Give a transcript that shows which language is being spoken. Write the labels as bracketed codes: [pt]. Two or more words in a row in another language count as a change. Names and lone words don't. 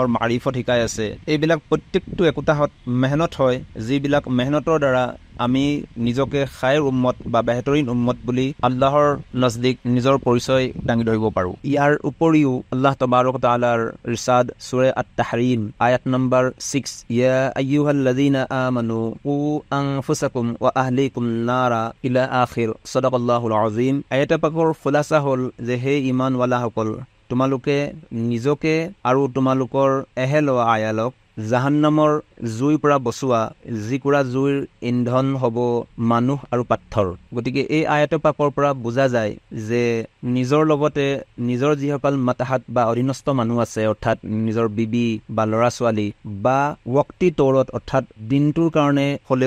[as] মাৰিফত শিকাই আছে এইবিলাক প্ৰত্যেকটো একোটাহত মেহনত হয় যিবিলাক মেহনতৰ দ্বাৰা আমি নিজকে [ar] خير أمة [as] বা [ur] بہترین امت [as] বুলি আল্লাহৰ নজদিক নিজৰ পৰিচয় দাঙি ধৰিব পাৰো ইয়াৰ উপৰিও [ar] الله تبارك تعالى [as] ইৰশাদ সূৰা আত-তাহৰীম আয়াত নম্বৰ 6 [ar] يا أيها الذين آمنوا قوا أنفسكم وأهليكم نارا إلى آخر صدق الله العظيم [as] আয়াত পাকৰ খুলাসা হ'ল যে হে ঈমানৱালাসকল তোমালোকে নিজকে আৰু তোমালোকৰ এহেল ও আয়ালক জাহান্নামৰ জুইৰ পৰা বচোৱা যিকুৰা জুইৰ ইন্ধন হ'ব মানুহ আৰু পাথৰ গতিকে এই আয়াত পাকৰ পৰা বুজা যায় যে নিজৰ লগতে নিজৰ যিসকল মাতাহাত বা অধীনস্থ মানুহ আছে অৰ্থাৎ নিজৰ বিবি বা ল'ৰা ছোৱালী বা [ur] وقتی طورت [as] অৰ্থাৎ দিনটোৰ কাৰণে হলেও